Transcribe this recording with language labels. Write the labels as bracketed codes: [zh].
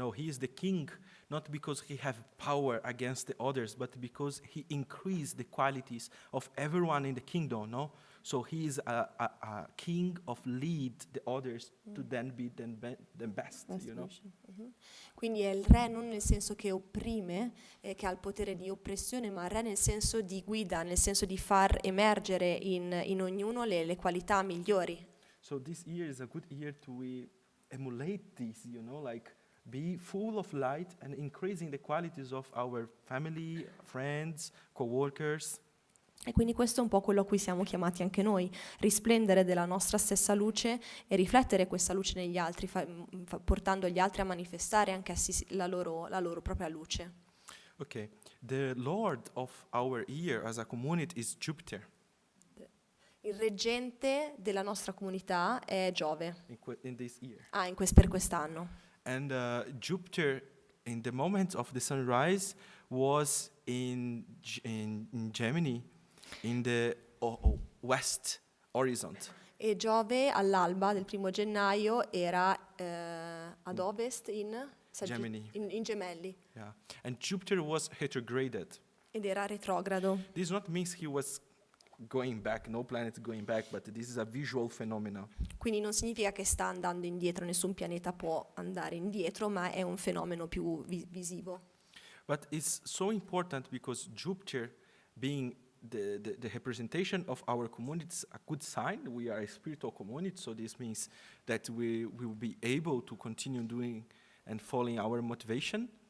[en] He is the king, not because he have power against the others, but because he increased the qualities of everyone in the kingdom. No, so he is a king of lead the others to then be the best. Mhm. [it] Quindi è il re non nel senso che opprime, che ha il potere di oppressione, ma il re nel senso di guida, nel senso di far emergere in ognuno le qualità migliori. [en] So this year is a good year to emulate this, like be full of light and increasing the qualities of our family, friends, co-workers. [it] E quindi questo è un po' quello a cui siamo chiamati anche noi, risplendere della nostra stessa luce e riflettere questa luce negli altri, portando gli altri a manifestare anche essi la loro propria luce. [en] Okay, the Lord of our year as a community is Jupiter. [it] Il reggente della nostra comunità è Giove. [en] In this year. [it] Per quest'anno. [en] And Jupiter, in the moment of the sunrise, was in Gemini, in the west horizon. [it] E Giove all'alba del 1 gennaio era ad ovest [en] Gemini. [it] in Gemelli. [en] Yeah, and Jupiter was retrograded. [it] Ed era retrogrado. [en] This not means he was going back, no planet going back, but this is a visual phenomenon. [it] Quindi non significa che sta andando indietro, nessun pianeta può andare indietro, ma è un fenomeno più visivo. [en] But it's so important because Jupiter, being the representation of our community, is a good sign. We are a spiritual community, so this means that we will be able to continue doing and following our motivation.